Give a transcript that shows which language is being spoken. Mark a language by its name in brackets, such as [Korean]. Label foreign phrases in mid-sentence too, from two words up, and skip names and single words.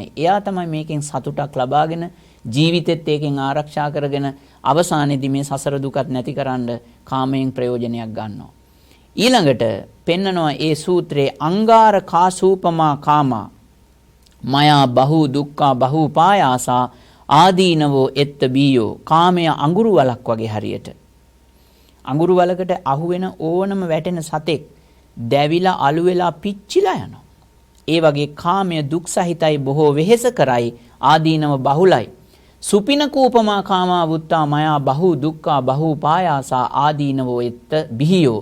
[Sinhala] එයා තමයි මේකෙන් සතුටක් ලබාගෙන ජීවිතෙත් ඒකෙන් ආරක්ෂා කරගෙන අවසානයේදී මේ සසර දුකත් නැතිකරන්න කාමයෙන් ප්‍රයෝජනයක් ගන්නවා. ඊළඟට පෙන්නනවා ඒ සූත්‍රයේ [Pali] අංගාර කාසූපමා කාමා මයා බහු දුක්ඛා බහු පායාසා ආදීනවෝ එත්ත බීයෝ. [Sinhala] කාමය අඟුරු වලක් වගේ හරියට. අඟුරු වලකට අහුවෙන ඕනම වැටෙන සතෙක් දැවිලා අළු වෙලා පිච්චිලා යනවා. ඒ වගේ කාමය දුක් සහිතයි, බොහෝ වෙහෙස කරයි, ආදීනව බහුලයි. [Pali] සුපින කූපමා කාමා වුත්තා මයා බහු දුක්ඛා බහු පායාසා ආදීනවෝ එත්ත බිහියෝ.